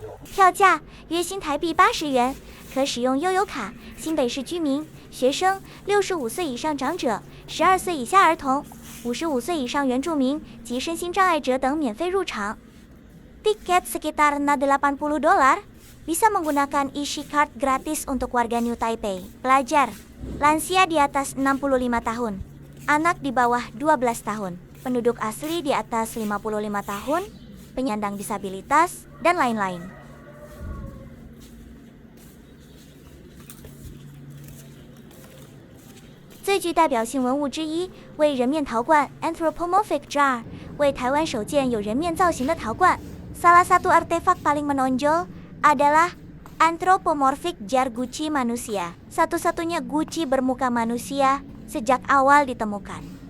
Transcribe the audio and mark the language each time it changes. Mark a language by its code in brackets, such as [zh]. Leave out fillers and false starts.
[zh] 票价约新台币80元，可使用悠游卡。新北市居民、学生、65岁以上长者、12岁以下儿童、55岁以上原住民及身心障碍者等免费入场。 [id] Tiket sekitar $80, bisa menggunakan Easy Card gratis untuk warga New Taipei, pelajar, lansia di atas 65 tahun, anak di bawah 12 tahun, penduduk asli di atas 55 tahun, penyandang disabilitas, dan lain-lain. [zh] 最具代表性文物之一为人面陶罐 Anthropomorphic Jar， 为台湾首件有人面造型的陶罐。 [id] Salah satu artefak paling menonjol adalah Anthropomorphic Jar guci manusia, satu-satunya guci bermuka manusia sejak awal ditemukan.